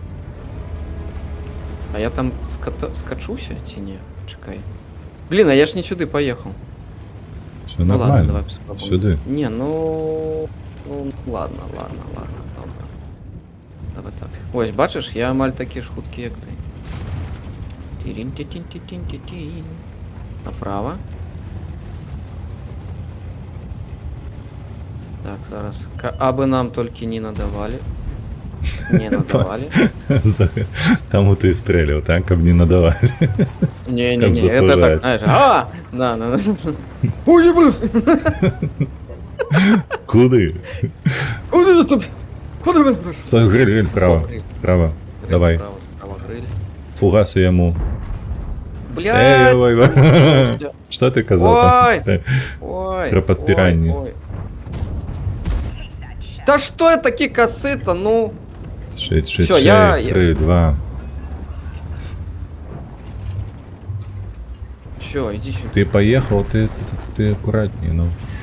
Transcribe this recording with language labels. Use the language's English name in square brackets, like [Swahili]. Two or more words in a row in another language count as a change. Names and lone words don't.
[Belarusian] А я там скачуся ці не? Чакай. Блін, а я ж не сюды паехаў. [Ukrainian] Все [Russian] Ну ладно, давай нормально. [Belarusian] паспрабуем. Сюды. Не, [Russian] ну ладно, [Belarusian] добра. Давай так. [Ukrainian] Ось, бачиш, [Belarusian] я амаль такі ж хуткі, [Ukrainian] як ти. Тирин-ти-тин-ти-тин-ти-тин. [Belarusian] Направо. Так, зараз. [Ukrainian] Аби нам тільки не надавали. Не надавали. [Belarusian] Таму ты стрэліў, так, каб не надавалі. Не-не-не, [Russian] Как это так, запужать. знаешь. Да. Ой, блин. [Belarusian] Куды? [Ukrainian] Куди ты тут? Куди ви? [Russian] Стой, гриль, право. Право. Давай. [Belarusian] Справа гриль. Фугасы яму. [Russian] Блядь. [Belarusian] Ой. Што ты казаў? Ой. Ой. Про подпиранне. [Russian] ой. Да что я такі косы-то, ну? 6, Всё, я- 3, 2. Все, иди сюда. Ты поехал, ты аккуратнее, ну.